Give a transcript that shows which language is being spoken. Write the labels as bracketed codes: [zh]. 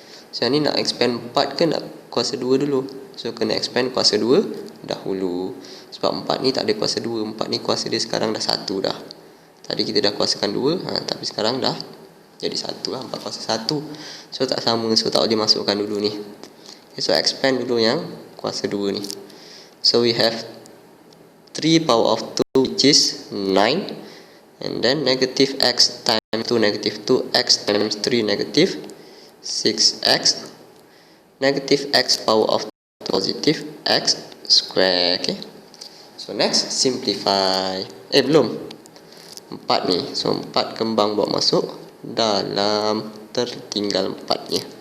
[ms] So ni nak expand 4 ke nak kuasa 2 dulu? So kena expand kuasa 2 dahulu. Sebab 4 ni tak ada kuasa 2. 4 ni kuasa dia sekarang dah 1 dah. Tadi kita dah kuasakan 2, tapi sekarang dah jadi 1 lah. 4 kuasa 1. So tak sama, so tak boleh masukkan dulu ni. Okay, so expand dulu yang kuasa 2 ni. [en] So we have 3 power of 2 which is 9. And then negative x times 2 negative 2x times 3 negative 6x. Negative x power of positive x square. Okay. So next simplify. [ms] Belum 4 ni. So 4 kembang bawa masuk dalam, tertinggal 4 nya.